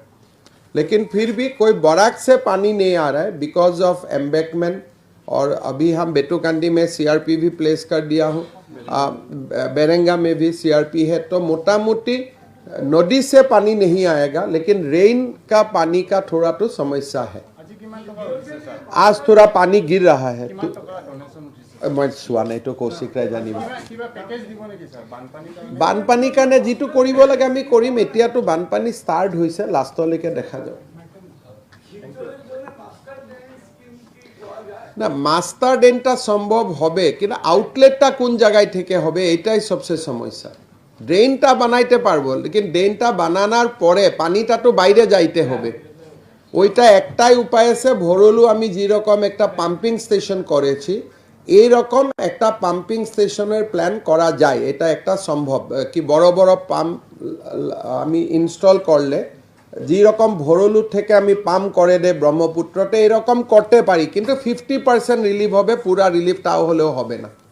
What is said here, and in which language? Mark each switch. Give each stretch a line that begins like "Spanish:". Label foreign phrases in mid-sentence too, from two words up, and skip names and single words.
Hindi: लेकिन फिर भी कोई बराक से पानी नहीं आ रहा है
English: because of embankment
Hindi: और अभी हम बेटूकांडी में सीआरपी भी प्लेस कर दिया हूँ बेरंगा में भी सीआरपी है तो मोटा मोटी नदी से पानी नहीं आएगा लेकिन रेन का पानी का थोड़ा तो समस्या है आज थोड़ा पानी गिर रहा है तो मैं चुआ नहीं तो कौशिक राय जानिब
Assamese: बानपानी কাৰণে যিটো কৰিব লাগে আমি কৰিম এতিয়াতো বানপানী ষ্টাৰ্ট হৈছে লাষ্টলৈকে
Bangla: দেখা যাব না মাস্টার ড্রেনটা সম্ভব হবে কিন্তু আউটলেটটা কোন জায়গায় থেকে হবে এটাই সবচেয়ে সমস্যা ড্রেনটা বানাইতে পারবো लेकिन ড্রেনটা বানানোর পরে পানিটা তো বাইরে যাইতে হবে ওইটা একটাই উপায় আছে ভরলু আমি যেরকম একটা পাম্পিং স্টেশন করেছি এই রকম একটা পাম্পিং স্টেশনের প্ল্যান করা যায় এটা একটা সম্ভব কি বড় বড় পাম্প আমি ইনস্টল করলে যেরকম ভরলু থেকে আমি পাম্প করে দে ব্রহ্মপুত্রতে এরকম করতে পারি কিন্তু 50% রিলিফ হবে পুরা রিলিফ তাও হলেও হবে না